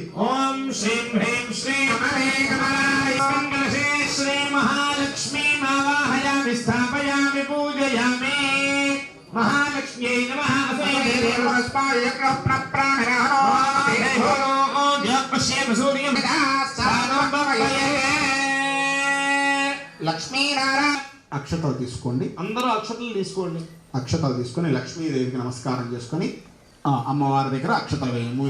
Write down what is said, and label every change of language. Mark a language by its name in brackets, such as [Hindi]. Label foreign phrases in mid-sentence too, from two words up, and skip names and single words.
[Sanskrit] ఓం శ్రీం హ్రీం శ్రీం మంగళే శ్రీ మహాలక్ష్మీ ఆవాహయామి స్థాపయామి పూజయామి महालक्ष्म्यै नमः देवस्माय [Telugu] లక్ష్మీనారాయణ అక్షతలు తీసుకోండి. అందరూ అక్షతలు తీసుకోండి. అక్షతలు తీసుకొని లక్ష్మీదేవికి నమస్కారం చేసుకొని అమ్మవారి దగ్గర అక్షతలు వేయండి.